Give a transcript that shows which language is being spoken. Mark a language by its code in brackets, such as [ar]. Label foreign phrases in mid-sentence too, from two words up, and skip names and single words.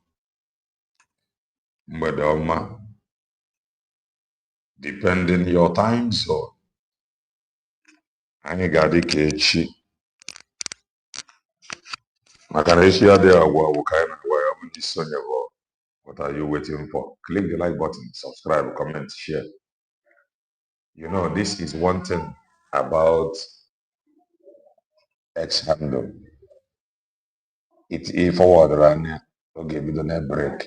[ig] mgbede ọma, [en] depending your time zone. [ig] Anyị ga-adị ka echi maka na echi adịghị agwụ agwụ ka anyị na-agwa ya bụ ndị sonye bụ. [en] What are you waiting for? Click the like button, subscribe, comment, share. You know, this is one thing about X handle. It forward run. Okay, we don't have break.